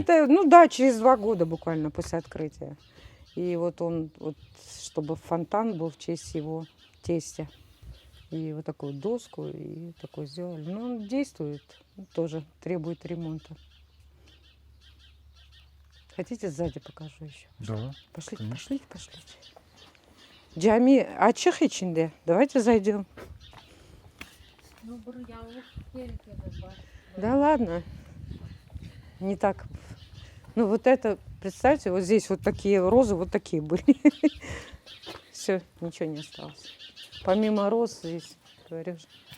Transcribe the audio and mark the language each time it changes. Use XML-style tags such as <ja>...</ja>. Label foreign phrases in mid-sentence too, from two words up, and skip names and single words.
<ru>это, ну да, через 2 года буквально после открытия. И вот он, вот, чтобы фонтан был в честь его тестя. И вот такую доску, и такой сделали. Но он действует, тоже требует ремонта. Хотите, сзади покажу еще? Да. Пошлите, Конечно. пошлите, пошлите.</ru> <tr>Джами açık içinde.</tr> <ru>Давайте зайдем. Да ладно. Не так. Ну вот это, представьте, вот здесь вот такие розы, вот такие были. Все, ничего не осталось. Помимо роз здесь, говорю же.</ru>